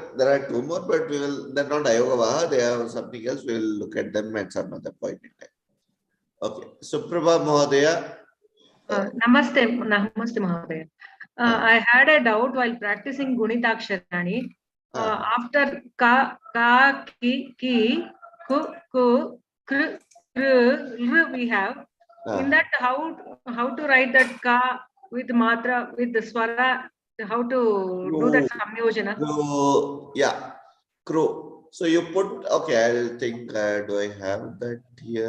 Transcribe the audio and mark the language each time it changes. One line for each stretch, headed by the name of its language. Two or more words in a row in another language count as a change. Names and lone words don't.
English: There are two more, but they're not Ayogavaha. They have something else. We will look at them at some other point in time. Okay. Suprabha Mahodaya.
Hindi: Namaste, Mahodaya.
English: I had a doubt while practicing Gunitaksharani. After ka, ki, ku, kr, we have. In that, how to write that ka with matra, with the swara, how to do that samyojana? Yeah, crow. So you put, okay, I'll think, do I have that here?